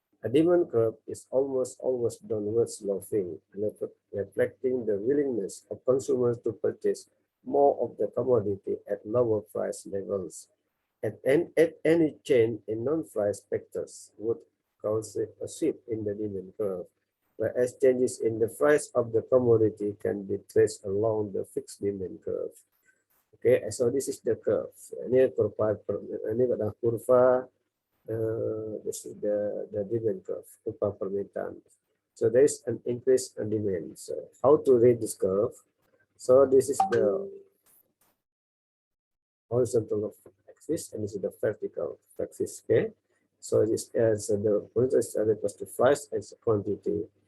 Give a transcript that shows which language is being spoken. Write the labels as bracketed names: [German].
[English] A demand curve is almost always downward sloping, reflecting the willingness of consumers to purchase more of the commodity at lower price levels. At any change in non-price factors would cause a shift in the demand curve, whereas changes in the price of the commodity can be traced along the fixed demand curve. Okay, so this is the curve. [Indonesian] Ini kurva, ini adalah kurva. [English] This is the demand curve, [Indonesian] kurva permintaan. [English] So there is an increase in demand. So how to read this curve? So this is the horizontal axis and this is the vertical axis. Okay, so this is the horizontal is equals to price as quantity.